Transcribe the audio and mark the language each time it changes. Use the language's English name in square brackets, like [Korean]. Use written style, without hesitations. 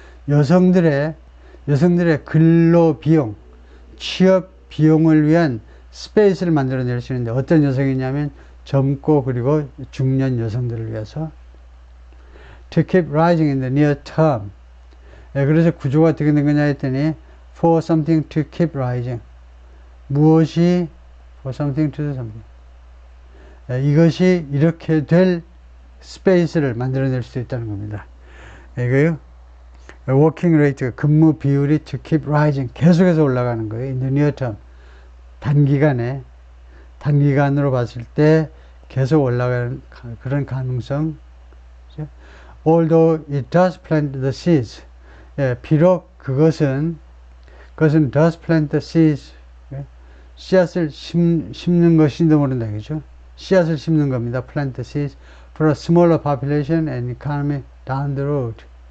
[Korean] 여성들의 근로 비용, 취업 비용을 위한 스페이스를 만들어낼 수 있는데, 어떤 여성이냐면 젊고 그리고 중년 여성들을 위해서. [English] To keep rising in the near term. [Korean] 그래서 구조가 어떻게 된 거냐 했더니, [English] for something to keep rising. [Korean] 무엇이 [English] for something to do something. [Korean] 이것이 이렇게 될 스페이스를 만들어낼 수 있다는 겁니다. 이거요. [English] working rate [Korean] 가 근무 비율이 [English] to keep rising [Korean] 계속해서 올라가는 거예요. [English] in the near term. [Korean] 단기간으로 봤을 때 계속 올라가는 그런 가능성. [English] Although it does plant the seeds. [Korean] 비록 그것은 [English] does plant the seeds. [Korean] 씨앗을 심는 것인지도 모른다. 그죠? 씨앗을 심는 겁니다. [English] plant the seeds for a smaller population and economy down the road.